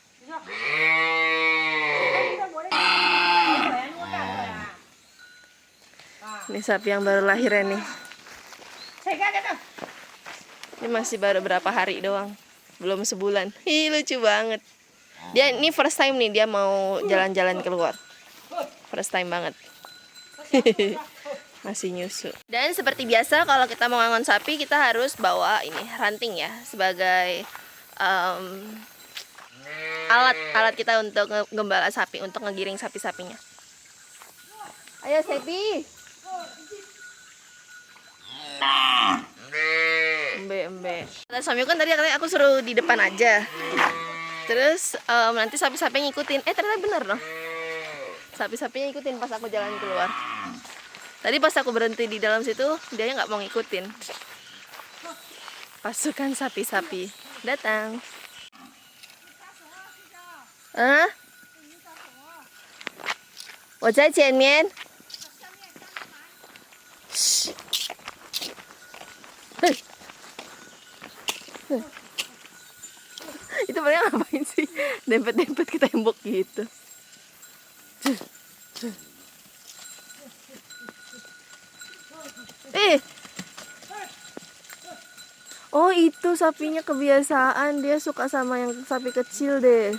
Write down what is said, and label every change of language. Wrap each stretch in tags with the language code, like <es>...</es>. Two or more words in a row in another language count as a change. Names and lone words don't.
<id>Ini sapi yang baru lahirnya nih. Ini masih baru berapa hari doang, belum sebulan. Ih, lucu banget. Dia ini</id> <en>first time</en> <id>nih, dia mau jalan-jalan keluar.</id> <en>First time</en> <id>banget. Masih nyusu. Dan seperti biasa kalau kita mau ngangon sapi, kita harus bawa ini ranting ya, sebagai alat kita untuk gembala sapi, untuk ngegiring sapi-sapinya. Ayo sapi. Embe. Kata suami kan tadi katanya aku suruh di depan aja. Terus nanti sapi-sapinya ngikutin. Ternyata bener loh. Sapi-sapinya ngikutin pas aku jalan keluar. Tadi pas aku berhenti di dalam situ, dia nggak mau ngikutin. Pasukan sapi-sapi datang. Ah?</id> <zh>我在前面。</zh> <id>Itu mereka ngapain sih? Dempet-dempet ke tembok gitu. Oh itu sapinya kebiasaan, dia suka sama yang sapi kecil deh.</id>